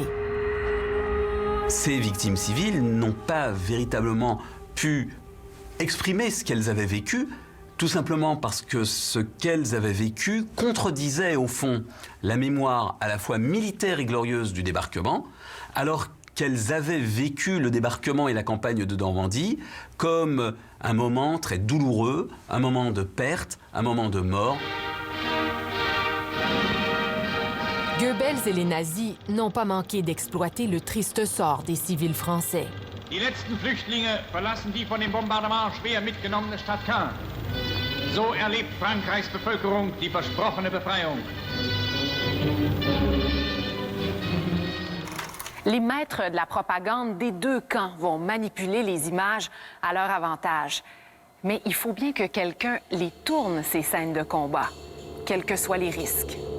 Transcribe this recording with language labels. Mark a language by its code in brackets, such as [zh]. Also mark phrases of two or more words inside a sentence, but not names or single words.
[fr] Ces victimes civiles n'ont pas véritablement pu exprimer ce qu'elles avaient vécu, tout simplement parce que ce qu'elles avaient vécu contredisait au fond la mémoire à la fois militaire et glorieuse du débarquement, alors qu'elles avaient vécu le débarquement et la campagne de Normandie comme un moment très douloureux, un moment de perte, un moment de mort. Goebbels et les nazis n'ont pas manqué d'exploiter le triste sort des civils français. [de] Die letzten Flüchtlinge verlassen die von dem Bombardement schwer mitgenommene Stadt Caen. So erlebt Frankreichs Bevölkerung die versprochene Befreiung. [fr] Les maîtres de la propagande des deux camps vont manipuler les images à leur avantage. Mais il faut bien que quelqu'un les tourne, ces scènes de combat, quels que soient les risques.